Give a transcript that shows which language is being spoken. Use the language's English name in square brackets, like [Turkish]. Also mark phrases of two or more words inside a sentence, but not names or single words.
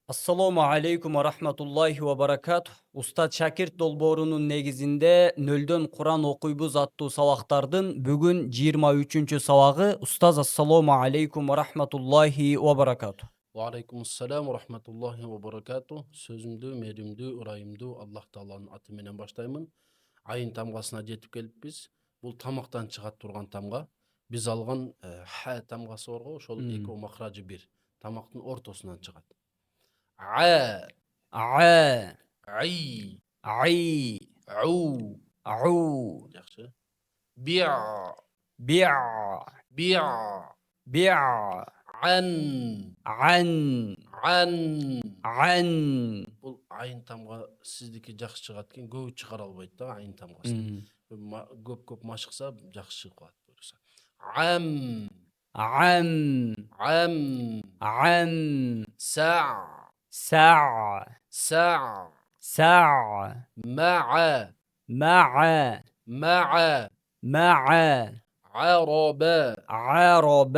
[Arabic] السلام عليكم ورحمة الله وبركاته. [Kyrgyz] Устат Шакирт долбоорунун негизинде нөлдөн Куран окуйбуз аттуу сабактардын бүгүн 23-сабагы. [Arabic] Устаз, السلام عليكم ورحمة الله وبركاته. وعليكم السلام ورحمة الله وبركاته. Sözümdü, merimdü, [Kyrgyz] ырайымдуу Аллах Тааланын аты менен баштаймын. Айын тамгасына жетип келиппиз. Бул тамактан чыгат турган тамга. Биз алган ха тамгасы бар го, ошол эки махражы бир. Тамактын ортосунан чыгат. [Arabic] А, А, ай, ай, ау. ау, [Kyrgyz] Жакшы. Биа, [Arabic] биа, биа. биа, Ан, ан, ан. ан. [Kyrgyz] Бул айын тамга сиздики жакшы чыгат экен, көбү чыгара албайт да айын тамгасын. Көп машыкса жакшы чыгып калат буюрса. [Arabic] Ам, عم، ам. عم، Sa, ساعة، sa. ساعة، مع, مع، مع. مع، عرب, عرب،